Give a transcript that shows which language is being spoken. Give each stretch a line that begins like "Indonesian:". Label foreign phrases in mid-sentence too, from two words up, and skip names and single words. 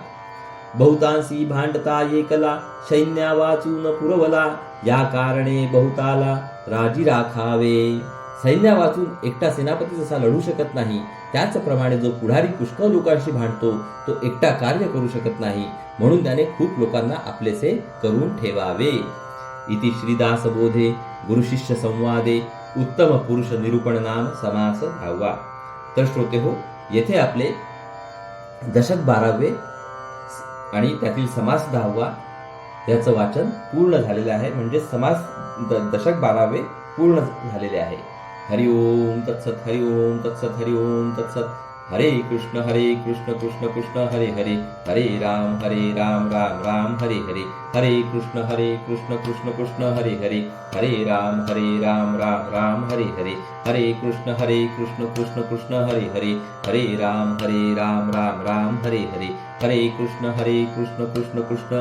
Marathi: बहुतांशी भांडता एकला, सैन्या वाचून पुरवला, या कारणे बहुताला राजी राखावे. सैन्या वाचून एकटा सेनापती जसा लढू शकत नाही, त्याचप्रमाणे जो पुढारी पुष्कळ लोकांशी भांडतो तो एकटा कार्य करू शकत नाही. म्हणून त्याने खूप लोकांना आपलेसे करून ठेवावे.
Sanskrit: इति श्रीदास बोधे गुरुशिष्य संवादे उत्तम पुरुष निरूपण नाम समास 10वा.
Marathi: तर श्रोते हो, येथे आपले दशक 12वे आणि त्यातील समास 10वा याचं वाचन पूर्ण झालेलं आहे. म्हणजे दशक 12वे पूर्ण झालेले आहे.
Sanskrit: हरिओम तत्सत, हरिओम तत्सत, हरिओम तत्सत. हरे कृष्ण कृष्ण कृष्ण हरे हरे, हरे राम राम राम हरे हरे, हरे कृष्ण कृष्ण कृष्ण हरे हरे, हरे राम राम राम हरे हरे, हरे कृष्ण कृष्ण कृष्ण हरे हरे, हरे राम राम राम हरे हरे, हरे कृष्ण कृष्ण कृष्ण